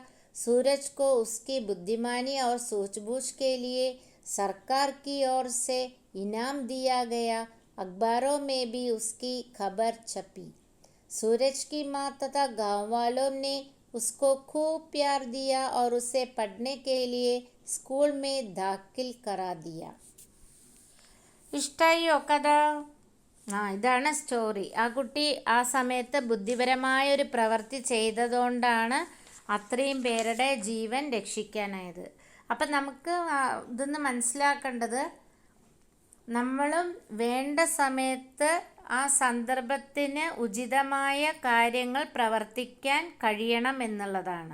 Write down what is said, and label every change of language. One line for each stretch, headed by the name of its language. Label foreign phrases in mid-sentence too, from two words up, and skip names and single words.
Hindi: सूरज को उसकी बुद्धिमानी और सूझबूझ के लिए सरकार की ओर से इनाम दिया गया। अखबारों में भी उसकी खबर छपी। सूरज की माँ तथा गांव वालों ने उसको खूब प्यार दिया और उसे पढ़ने के लिए स्कूल दाखिल करा दिया.
Malayalam: ഇഷ്ടായോ കഥ? ഇതാണ് സ്റ്റോറി. ആ കുട്ടി ആ സമയത്ത് ബുദ്ധിപരമായൊരു പ്രവൃത്തി ചെയ്തതുകൊണ്ടാണ് അത്രയും പേരുടെ ജീവൻ രക്ഷിക്കാനായത്. അപ്പം നമുക്ക് ഇതൊന്ന് മനസ്സിലാക്കേണ്ടത്, നമ്മളും വേണ്ട സമയത്ത് ആ സന്ദർഭത്തിന് ഉചിതമായ കാര്യങ്ങൾ പ്രവർത്തിക്കാൻ കഴിയണം എന്നുള്ളതാണ്.